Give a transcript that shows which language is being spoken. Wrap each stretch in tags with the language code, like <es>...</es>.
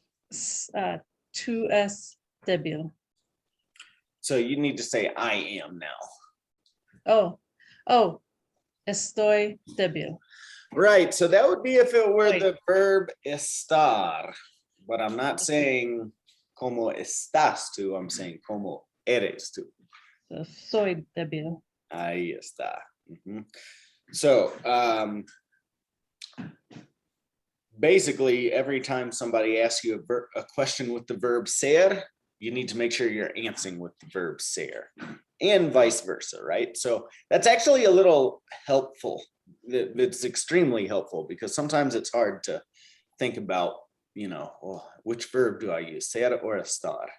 <es>Tú es débil.</es> <en>So you need to say I am now.</en> <es>Oh, estoy débil.</es> <en>Right, so that would be if it were the verb estar. But I'm not saying</en> <es>¿Cómo estás tú?</es> <en>I'm saying</en> <es>¿Cómo eres tú? So, soy débil. Ahí está.</es> <en>So, basically, every time somebody asks you a question with the verb ser, you need to make sure you're answering with the verb ser, and vice versa, right? So that's actually a little helpful. It's extremely helpful because sometimes it's hard to think about, well, which verb do I use, ser or estar?</en>